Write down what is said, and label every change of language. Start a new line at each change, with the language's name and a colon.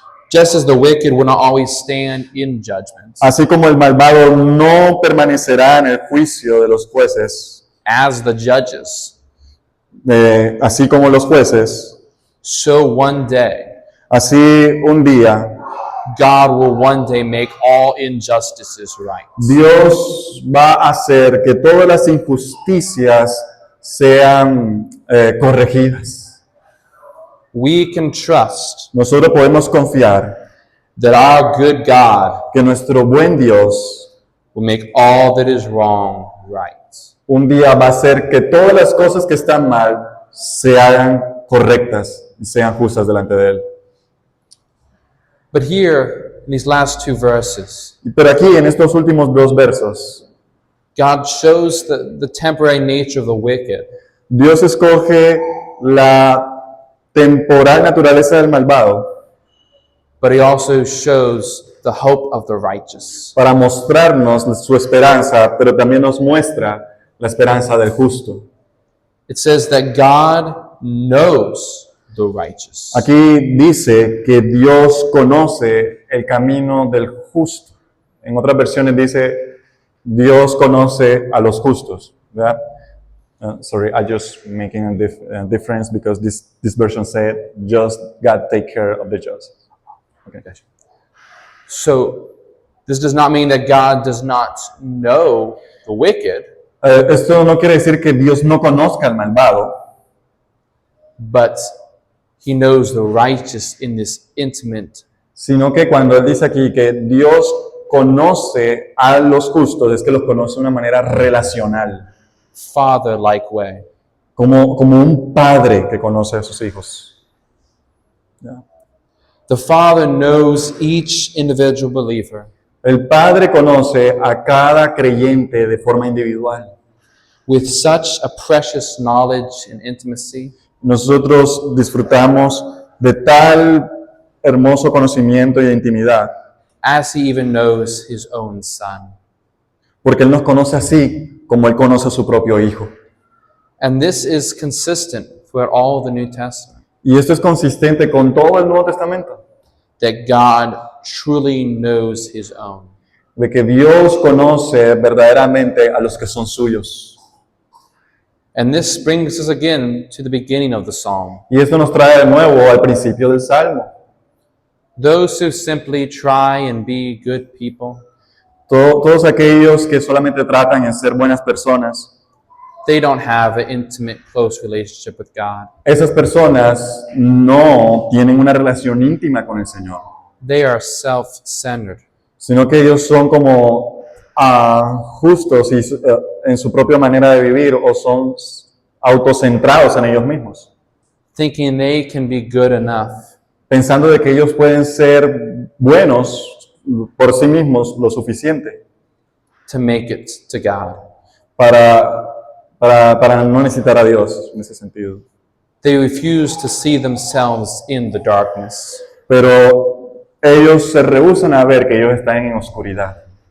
English: just as the wicked will not always stand in judgments,
Spanish: Así como el malvado no permanecerá en el juicio de los jueces,
English: as the judges,
Spanish: así como los jueces,
English: so one day
Spanish: así un día
English: God will one day make all injustices right.
Spanish: Dios va a hacer que todas las injusticias sean corregidas.
English: We can trust
Spanish: Nosotros podemos confiar
English: that our good God
Spanish: que nuestro buen Dios
English: will make all that is wrong right.
Spanish: un día va a hacer que todas las cosas que están mal se hagan correctas y sean justas delante de Él.
English: But here, in these last two verses,
Spanish: Pero aquí en estos últimos dos versos,
English: God shows the temporary nature of the wicked,
Spanish: Dios escoge la temporal naturaleza del malvado
English: but he also shows the hope of the righteous.
Spanish: para mostrarnos su esperanza, pero también nos muestra la esperanza del justo.
English: It says that God knows the righteous.
Spanish: Aquí dice que Dios conoce el camino del justo. En otras versiones dice Dios conoce a los justos, ¿verdad?
English: Sorry, I just making a difference because this version said just God take care of the just. Okay. So this does not mean that God does not know the wicked,
Spanish: Esto no quiere decir que Dios no conozca al malvado,
English: but he knows the righteous in this intimate,
Spanish: sino que cuando él dice aquí que Dios conoce a los justos, es que los conoce de una manera relacional,
English: father-like way.
Spanish: como un padre que conoce a sus hijos. ¿Ya?
English: The Father knows each individual believer
Spanish: El Padre conoce a cada creyente de forma individual.
English: with such a precious knowledge and intimacy
Spanish: Nosotros disfrutamos de tal hermoso conocimiento y de intimidad,
English: as he even knows his own son.
Spanish: porque Él nos conoce así como Él conoce a su propio Hijo.
English: And this is consistent throughout all the New Testament,
Spanish: Y esto es consistente con todo el Nuevo Testamento,
English: that God truly knows his own.
Spanish: de que Dios conoce verdaderamente a los que son suyos.
English: And this brings us again to the beginning of the psalm.
Spanish: Y esto nos trae de nuevo al principio del Salmo.
English: Those who simply try and be good people,
Spanish: Todos aquellos que solamente tratan de ser buenas personas,
English: they don't have an intimate, close relationship with God.
Spanish: esas personas no tienen una relación íntima con el Señor,
English: They are self-centered.
Spanish: sino que ellos son como justos y, en su propia manera de vivir, o son autocentrados en ellos mismos,
English: Thinking they can be good enough
Spanish: pensando de que ellos pueden ser buenos por sí mismos lo suficiente
English: to make it to God.
Spanish: para no necesitar a Dios en ese sentido.
English: They refuse to see themselves in the darkness.
Spanish: Pero ellos se rehúsan a ver que ellos están en oscuridad.